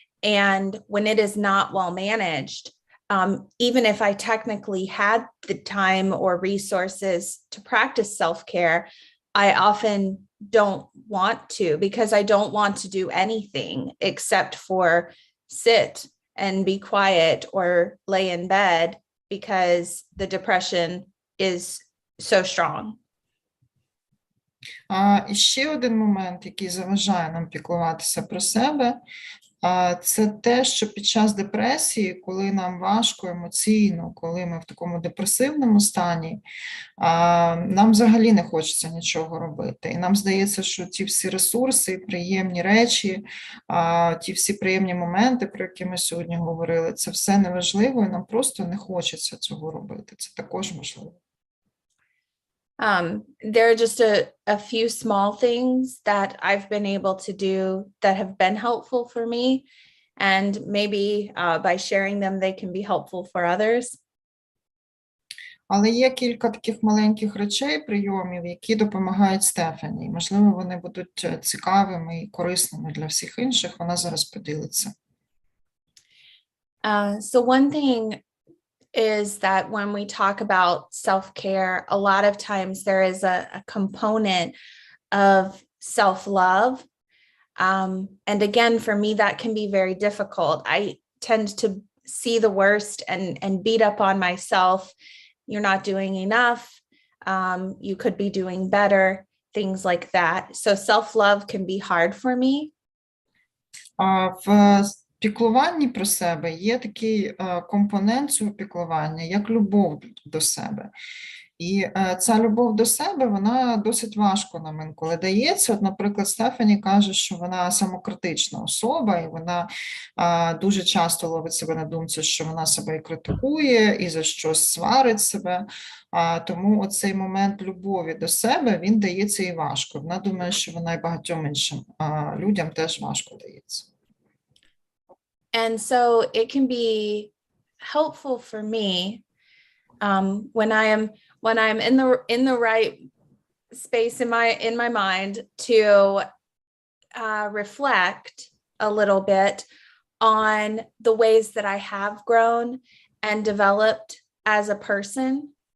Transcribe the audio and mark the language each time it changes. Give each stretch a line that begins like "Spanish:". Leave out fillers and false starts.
English: And when it is not well managed, even if I technically had the time or resources to practice self-care, I often don't want to, because I don't want to do anything except for sit and be quiet or lay in bed, because the depression is so strong.
Ukrainian: І ще один момент, який заважає нам піклуватися про себе, це те, що під час депресії, коли нам важко емоційно, коли ми в такому депресивному стані, нам взагалі не хочеться нічого робити. І нам здається, що ті всі ресурси, приємні речі, ті всі приємні моменти, про які ми сьогодні говорили, це все неважливо, і нам просто не хочеться цього робити. Це також можливо.
English: There are just a few small things that I've been able to do that have been helpful for me, and maybe by sharing them, they can be helpful for others.
Ukrainian: Але є кілька таких маленьких речей, прийомів, які допомагають Стефані. Можливо, вони будуть цікавими і корисними для всіх інших. Вона зараз поділиться.
English: So one thing is that when we talk about self-care, a lot of times there is a component of self-love. And again, for me, that can be very difficult. I tend to see the worst and beat up on myself. You're not doing enough. You could be doing better, things like that. So self-love can be hard for me.
Ukrainian: В піклуванні про себе є такий компонент цього піклування, як любов до себе. І ця любов до себе, вона досить важко нам інколи дається. От, наприклад, Стефані каже, що вона самокритична особа, і вона дуже часто ловить себе на думці, що вона себе і критикує, і за щось сварить себе. Тому оцей момент любові до себе, він дається і важко. Вона думає, що вона і багатьом іншим людям теж важко дається.
English: And so it can be helpful for me when I'm in the right space in my mind to reflect a little bit on the ways that I have grown and developed as a person.